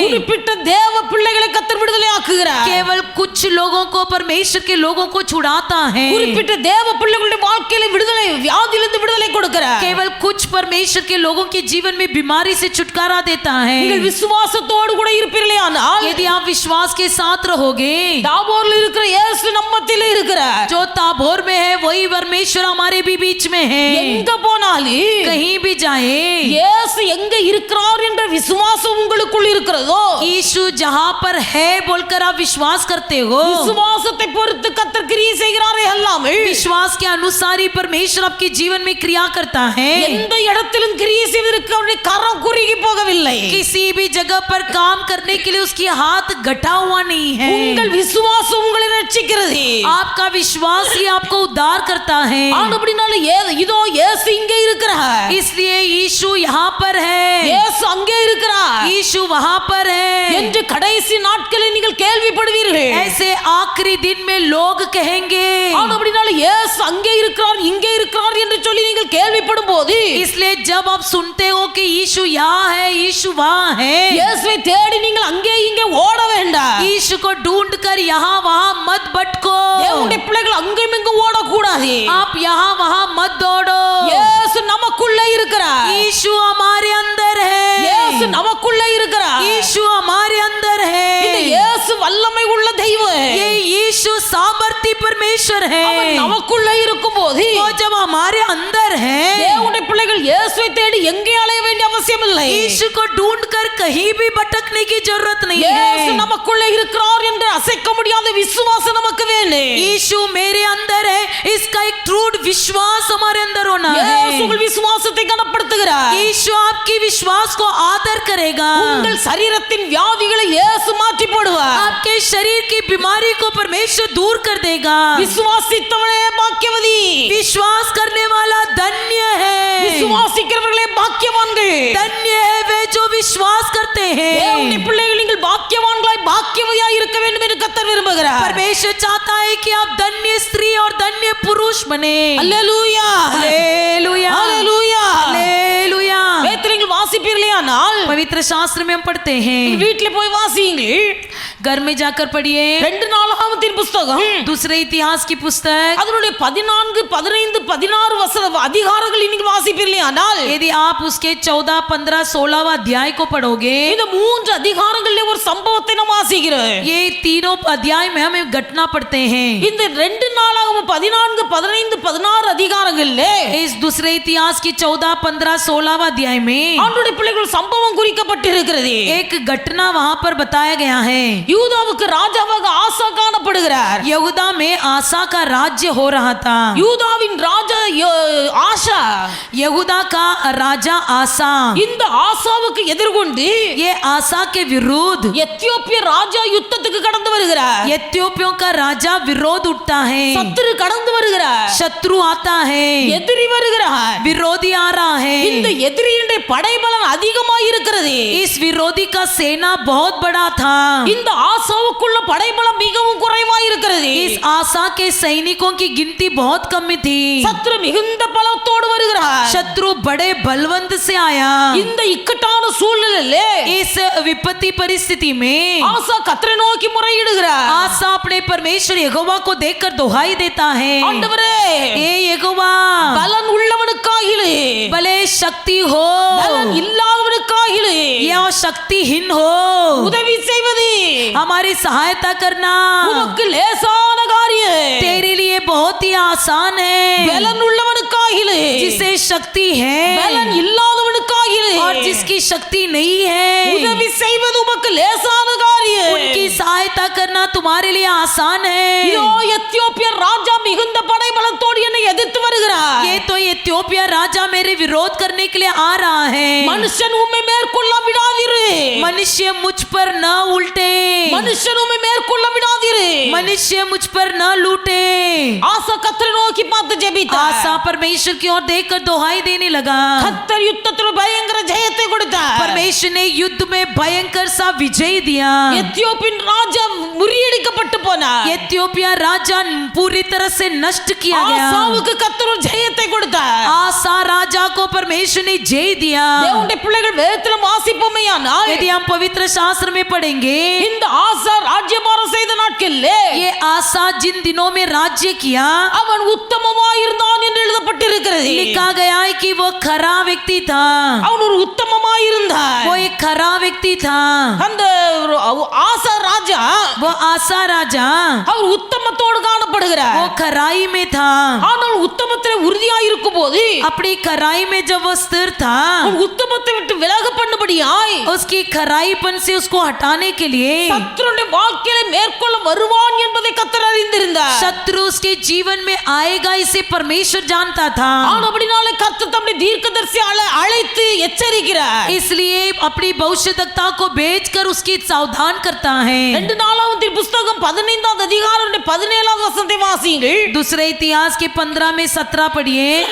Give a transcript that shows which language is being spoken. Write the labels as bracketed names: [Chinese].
[Tamil] குறிப்பிட்ட தேவ பிள்ளைகளை கர்த்தர் விடுதலை ஆக்குகிறார். [Hindi] केवल कुछ लोगों को परमेश्वर के लोगों को छुड़ाता है. [Tamil] குறிப்பிட்ட தேவ பிள்ளைகளுடைய வாழ்க்கையில விடுதலை, வியாதியிலிருந்து விடுதலை கொடுக்கிறார். [Hindi] केवल कुछ परमेश्वर के लोगों के जीवन में बीमारी से छुटकारा देता है। [Tamil] நீங்கள் விசுவாசத்தோடு கூட இருப்பீர்களே ஆனால் [Hindi] यदि आप विश्वास के साथ रहोगे, [Tamil] தாபோர்ல இருக்கிற இயேசு நம்ம மத்தியிலே இருக்கிறார். [Hindi] जो ताबोर में है वही परमेश्वर हमारे भी बीच में है। [Tamil] எங்க போனாலும் [Hindi] कहीं भी जाए, [Tamil] இயேசு எங்க இருக்கிறார் என்ற விசுவாசம் உங்களுக்குள் இருக்கிறதோ, [Hindi] यीशु जहाँ पर है बोलकर आप विश्वास करते हो, [Tamil] விசுவாசத்தை பொறுத்து கர்த்தர் கிரியை செய்கிறாரே அல்லாமல் [Hindi] विश्वास के अनुसार ही परमेश्वर आपके जीवन में क्रिया करता है। [Tamil] எந்த இடத்திலும் கிரியை செய்வதற்கு அவருடைய கரம் குறுகி போகவில்லை. [Hindi] किसी भी जगह पर काम करने के लिए उसकी हाथ घटा हुआ नहीं है। [Tamil] உங்கள் விசுவாசம் உங்களை ரட்சிக்கிறது. [Hindi] आपका विश्वास ही आपको उद्धार करता है। [Tamil] அப்படினால இதோ இயேசு இங்கே இருக்கிறார், [Hindi] इसलिए यीशु यहाँ पर है, [Tamil] இயேசு அங்கே இருக்கிறார் [Hindi] यीशु वहाँ पर है [Tamil] என்று கடைசி நாட்களில் நீங்கள் கேள்விப்படுவீர்கள். [Hindi] ऐसे आखिरी दिन में लोग कहेंगे। [Tamil] அப்படினால இயேசு அங்கே இருக்கிறார் இங்கே இருக்கிறார் என்று சொல்லி நீங்கள் கேள்விப்படும் போது, [Hindi] इसलिए जब आप सुनते हो कि यीशु यहाँ है, यीशु वहाँ है, [Tamil] இயேசுவை தேடி நீங்கள் அங்கே இங்கே ஓட வேண்டாம். [Hindi] यीशु को ढूंढ कर यहाँ वहाँ मत भटको। [Tamil] தேவனுடைய பிள்ளைகள் அங்கேயும் இங்கும் ஓடக்கூடாது. [Hindi] आप यहाँ वहाँ मत दौड़ो। [Tamil] இயேசு நமக்குள்ளே இருக்கிறார், [Hindi] यीशु हमारे अंदर है, [Tamil] இயேசு நமக்குள்ளே இருக்கிறார். [Hindi] यीशु हमारे अंदर [Tamil] இந்த [Hindi] है। [Tamil] இயேசு வல்லமை உள்ள தெய்வம். [Hindi] ये यीशु सामर्थ्य परमेश्वर है। [Tamil] அவர் நமக்குள்ளே இருக்கும்போது [Hindi] वो जब हमारे अंदर है, [Tamil] தேவனுடைய பிள்ளைகள் இயேசுவை தேடி எங்கே அலைய வேண்டிய அவசியம் இல்லை. [Hindi] यीशु को ढूंढ कर कहीं भी भटकने की जरूरत नहीं [Tamil] இயேசு [Hindi] है। [Tamil] நமக்குள்ளே இருக்கிறார் என்று அசைக்க முடியாத விசுவாசம் நமக்கு வேணும். [Hindi] यीशु मेरे अंदर है, इसका एक ट्रूड विश्वास हमारे अंदर होना [Tamil] இயேசு [Hindi] है। [Tamil] உங்கள் விசுவாசத்தை கனப்படுத்துகிறார். [Hindi] यीशु आपकी विश्वास को आदर करेगा। [Tamil] உங்கள் சரீரத்தின் வியாதிகளை இயேசு மாற்றி போடுவார். [Hindi] आपके शरीर की बीमारी को परमेश्वर दूर कर देगा। [Tamil] விசுவாசித்தவனே பாக்கியவதி, [Hindi] विश्वास करने वाला धन्य है। [Tamil] விசுவாசிக்கிறவர்களே பாக்கியவான்கள். [Hindi] धन्य है वे जो विश्वास करते [Tamil] தேவனுடைய [Hindi] हैं। [Tamil] பிள்ளைகள் நீங்கள் பாக்கியவான்களாய் பாக்கியவதியாய் இருக்க வேண்டும் என்று கர்த்தர் விரும்புகிறார். [Hindi] परमेश्वर चाहता है कि आप धन्य स्त्री और धन्य पुरुष बने। [Tamil] அல்லேலூயா, [Hindi] हालेलुया, [Tamil] அல்லேலூயா. [Hindi] हालेलुया। [Tamil] வேதத்தில் நீங்கள் வாசிப்பீர்களே ஆனால் [Hindi] पवित्र शास्त्र में हम पढ़ते हैं, [Tamil] வீட்டில் போய் வாசியுங்கள். [Hindi] घर में जाकर पढ़िए [Tamil] 2 நாளாகமத்தின் புத்தகம் [Hindi] दूसरे इतिहास की पुस्तक। [Tamil] அதனுடைய 14, 15, 16 வசன அதிகாரங்கள் நீங்கள் வாசிப்பீர்களே ஆனால் [Hindi] यदि आप उसके 14, 15, 16 अध्याय को पढ़ोगे, [Tamil] இந்த 3 அதிகாரங்களிலே ஒரு சம்பவத்தை நாம் வாசிக்கிறோம். [Hindi] ये तीनों अध्याय में हमें घटना पढ़ते हैं। [Tamil] இந்த 2 நாளாகமம் 14, 15, 16 அதிகாரங்களிலே [Hindi] इस दूसरे इतिहास की 14, 15, 16 अध्याय में [Tamil] ஆண்டவருடைய பிள்ளைகள் சம்பவம் குறிக்கப்பட்டிருக்கிறது. [Hindi] एक घटना वहां पर बताया गया है। [Tamil] யூதாவுக்கு ராஜாவாக ஆசா காணப்படுகிறார். [Hindi] यहूदा में आसा का राज्य हो रहा था। [Tamil] யூதாவின் ராஜா ஆஷா. [Hindi] यहूदा का राजा आसा, [Tamil] இந்த ஆசாவுக்கு எதிர்கொண்டு [Hindi] ये आसा के विरुद्ध [Tamil] எத்தியோப்பிய ராஜா யுத்தத்துக்கு கடந்து வருகிறார். [Hindi] एथियोपियों का राजा विरोध उठता है। [Tamil] சத்துரு கடந்து வருகிறார், [Hindi] शत्रु आता है, [Tamil] எதிரி வருகிறார். [Hindi] विरोधी आ रहा [Tamil] இந்த [Hindi] है। [Tamil] எதிரியுடைய படைபலம் அதிகமாக இருக்கிறது. [Hindi] इस विरोधी का सेना बहुत बड़ा था। [Tamil] இந்த ஆசாவுக்குள்ள படைபலம் மிகவும் குறைவாக இருக்கிறது. [Hindi] इस आसा के सैनिकों की गिनती बहुत कम में थी। [Tamil] சத்துரு மிகுந்த பலத்தோடு வருகிறார். [Hindi] शत्रु बड़े बलवंत से आया। [Tamil] இந்த இக்கட்டான சூழ்நிலையிலே [Hindi] इस विपत्ति परिस्थिति में [Tamil] ஆசா கர்த்தரை நோக்கி முறையிடுகிறார். [Hindi] आसा अपने परमेश्वर यहोवा को देखकर दुहाई देता है, [Tamil] ஆண்டவரே, [Hindi] ए यहोवा, [Tamil] பலன் உள்ளவனுக்காகிலே [Hindi] भले शक्ति हो [Tamil] பலன் இல்லாதவனுக்காகிலே [Hindi] या शक्तिहीन हो, [Tamil] உதவி செய்வது [Hindi] हमारी सहायता करना [Tamil] உமக்கு லேசான காரியம். [Hindi] तेरे लिए बहुत ही आसान है। [Tamil] பலன் உள்ளவனுக்காகிலே [Hindi] जिसे शक्ति [Tamil] பலன் [Hindi] है [Tamil] இல்லாதவனுக்காகிலே [Hindi] और जिसकी शक्ति नहीं है, [Tamil] உதவி செய்வது உமக்கு லேசான காரியம். [Hindi] उनकी सहायता करना तुम्हारे लिए आसान [Tamil] இதோ [Hindi] है। [Tamil] எத்தியோப்பிய ராஜா மிகுந்த படைபலத்தோடு என்னை எதிர்த்து வருகிறார். [Hindi] ये तो एथियोपिया राजा मेरे विरोध करने के लिए आ रहा है। [Tamil] மனுஷன் உம்மை மேற்கொள்ள விடாதிரு, [Hindi] मनुष्य मुझ पर न उल्टे, [Tamil] மனுஷன் உம்மை மேற்கொள்ள விடாதிரு. [Hindi] मनुष्य मुझ पर न लूटे। [Tamil] ஆசா கர்த்தரை நோக்கி பார்த்து ஜெபித்தார். [Hindi] आसा परमेश्वर की ओर देखकर दुहाई देने लगा। [Tamil] கர்த்தர் யுத்தத்தில் பயங்கர ஜெயத்தை கொடுத்தார். [Hindi] परमेश्वर ने युद्ध में भयंकर सा विजय दिया। [Tamil] எத்தியோப்பின் ராஜா முறியடிக்கப்பட்டு போனார். [Hindi] एथियोपिया राजा पूरी तरह से नष्ट किया गया। [Tamil] ஆசாவுக்கு கர்த்தர் ஜெயத்தை கொடுத்தார். [Hindi] आसा राजा को परमेश्वर परमेश्वर ने जय दिया। [Tamil] தேவனுடைய பிள்ளைகள் வேதத்துல வாசிப்போமேயானால் [Hindi] यदि हम पवित्र शास्त्र में पढ़ेंगे, [Tamil] இந்த ஆசா ராஜ்யபாரம் செய்த நாட்களிலே [Hindi] ये आसा जिन दिनों में राज्य किया, [Tamil] அவன் உத்தமமாயிருந்தான் என்று எழுதப்பட்டிருக்கிறது. [Hindi] लिखा गया है कि वो खरा व्यक्ति था, [Tamil] அவன் ஒரு உத்தமமாயிருந்தான். [Hindi] वो एक खरा व्यक्ति था। [Tamil] அந்த ஆசா ராஜா [Hindi] वो आसा राजा [Tamil] அவர் உத்தமத்தோடு காணப்படுகிறார். [Hindi] वो खराई में था, [Tamil] ஆனால் உத்தமத்திலே உறுதியாய் இருக்கும்போது [Hindi] अपनी खराई में जब वो स्थिर था, [Tamil] அவன் உத்தமத்தை விட்டு விலக பண்ணும்படியாய் [Hindi] उसकी खराईपन से उसको हटाने के लिए [Tamil] சத்துருடைய வாழ்க்கையில மேற்கொள்ள வருவான் என்பதை கர்த்தர் அறிந்திருந்தார். [Hindi] शत्रु उसके जीवन में आएगा, इसे परमेश्वर जानता था। [Tamil] ஆனபடினாலே கர்த்தர் தம்முடைய தீர்க்கதரிசியை அழைத்து எச்சரிக்கிறார். [Hindi] इसलिए अपनी भविष्यवक्ता को भेजकर उसकी सावधान करता है। [Tamil] 2 நாளாகமத்தின் புத்தகம் 15ஆம் அதிகாரம் 17ஆம் வசனத்தை வாசியுங்கள். [Hindi] दूसरे इतिहास के 15 में 17 पढ़िए।